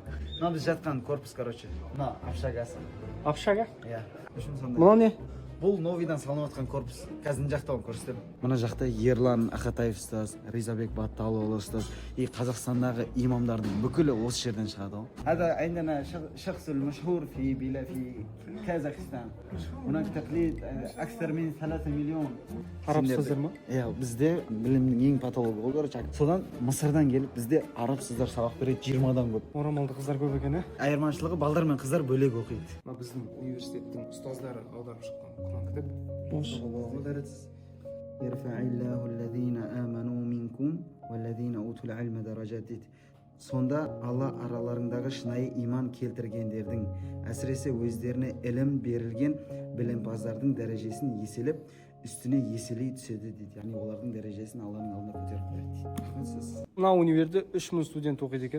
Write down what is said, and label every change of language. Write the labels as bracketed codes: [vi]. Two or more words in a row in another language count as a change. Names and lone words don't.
[kk] Мынау біз жатқан корпус, короче. Мына общагасы. Апшаға? Иә. Сондай. Мынау не? Бұл новидан салынып жатқан корпус. Қазір жақтауын көрсетемін. Мына жақта Ерлан Ақатаев ұстаз, Ризабек Батталұлы ұстаз, Қазақстандағы имамдардың бүкілі осы жерден шығады ғой. [ar] هذا عندنا شخص المشهور في كازاخستان. هناك تقليد أكثر من 3 مليون. [kk] Араб ұстаздар ма? Иә, бізде білімнің ең патологы ғой, короче. Содан Мысырдан келіп, бізде араб қыздар сабақ береді 20-дан көп. Орамалды қыздар көп екен, Айырмашылығы балдар мен қыздар бөлек оқиды. Біздің университеттің ұстаздары аударып шыққан Құран кітап. [ar] يرفع الله الذين آمنوا منكم والذين أوتوا العلم درجات. [kk] Сонда Алла араларындағы шынайы иман келтіргендердің, әсіресе өздеріне ілім берілген білімпаздардың дәрежесін еселеп, үстіне еселей түседі дейді. Яғни олардың дәрежесін Алланың алдында көтеріп қояды. Мына универде 3000 студент оқиды екен.